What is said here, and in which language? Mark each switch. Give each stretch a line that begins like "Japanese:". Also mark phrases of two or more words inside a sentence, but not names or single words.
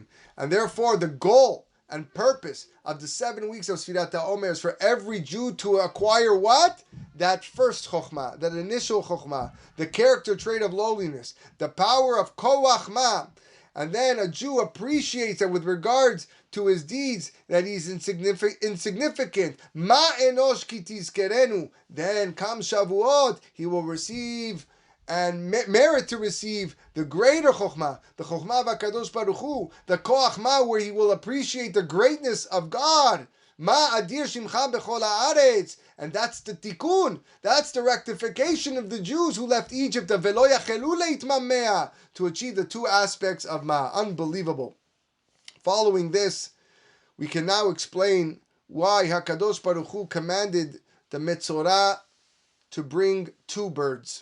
English: And therefore, the goal and purpose of the 7 weeks of
Hebrew: Sefirat HaOmer
English: is for every Jew to acquire what? That first chokhmah, that initial chokhmah, the character trait of lowliness, the power of
Hebrew: koach ma.
English: And then a Jew appreciates that with regards to his deeds, that he's insignificant.
Hebrew: Ma enosh ki tizkerenu.
English: Then come Shavuot, he will receive and merit to receive the greater chokhmah, the chokhmah of
Hebrew: HaKadosh Baruch Hu,
English: the
Hebrew: koach ma,
English: where he will appreciate the greatness of God.
Hebrew: Ma adir shimcha bechol haaretz.
English: And that's the tikkun, that's the rectification of the Jews who left Egypt, of
Hebrew: velo yachelu leitmamea,
English: to achieve the two aspects of ma. Unbelievable. Following this, we can now explain why
Hebrew: HaKadosh Baruch Hu
English: commanded the Metzora to bring 2 birds.